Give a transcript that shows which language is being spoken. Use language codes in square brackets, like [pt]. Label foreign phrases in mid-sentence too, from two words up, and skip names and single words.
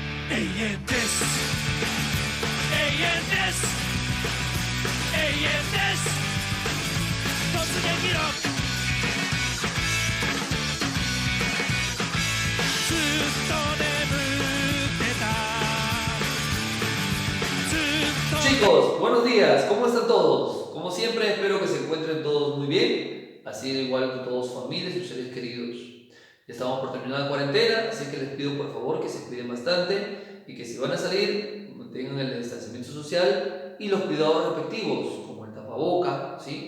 [ja] ANS. ANS. ANS. 突撃ろ。ずっと眠ってた。ずっと。 [es] Chicos, buenos días, ¿cómo están todos? Como siempre, espero que se encuentren todos muy bien, así de igual que todos sus familias y sus seres queridos. Ya estamos por terminar la cuarentena, así que les pido por favor que se cuiden bastante y que si van a salir, mantengan el distanciamiento social y los cuidados respectivos, como el tapaboca, ¿sí?